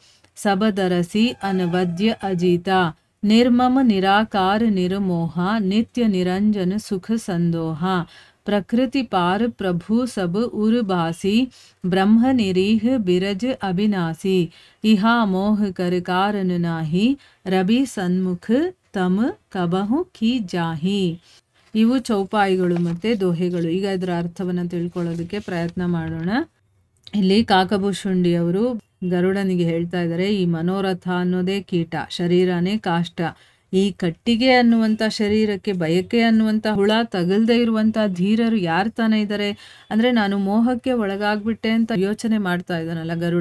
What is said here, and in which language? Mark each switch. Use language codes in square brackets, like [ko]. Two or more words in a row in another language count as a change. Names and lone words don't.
[awa] सबदरसी अनवद्य अजीता निर्मम निराकार निर्मोहा नित्य निरंजन सुख संदोहा प्रकृति पार प्रभु सब उर्बासी ब्रह्म निरीह बिरज अविनाशी इहा मोह कर कारण नाही रवि सन्मुख तम कबहु की जाही. [kn] ಇವು ಚೌಪಾಯಿಗಳು ಮತ್ತು ದೋಹೆಗಳು. ಈಗ ಇದರ ಅರ್ಥವನ್ನು ತಿಳ್ಕೊಳ್ಳೋದಕ್ಕೆ ಪ್ರಯತ್ನ ಮಾಡೋಣ. ಇಲ್ಲಿ ಕಾಕಭೂಷುಂಡಿ ಅವರು ಗರುಡನಿಗೆ ಹೇಳ್ತಾ ಇದ್ದಾರೆ, ಈ ಮನೋರಥ ಅನ್ನೋದೇ ಕೀಟ, ಶರೀರನೇ ಕಾಷ್ಟ. ಈ ಕಟ್ಟಿಗೆ ಅನ್ನುವಂಥ ಶರೀರಕ್ಕೆ ಬಯಕೆ ಅನ್ನುವಂಥ ಹುಳ ತಗಲ್ದೇ ಇರುವಂಥ ಧೀರರು ಯಾರು ತಾನೇ ಇದ್ದಾರೆ ಅಂದರೆ, ನಾನು ಮೋಹಕ್ಕೆ ಒಳಗಾಗ್ಬಿಟ್ಟೆ ಅಂತ ಯೋಚನೆ ಮಾಡ್ತಾ ಇದ್ದಾನಲ್ಲ ಗರುಡ.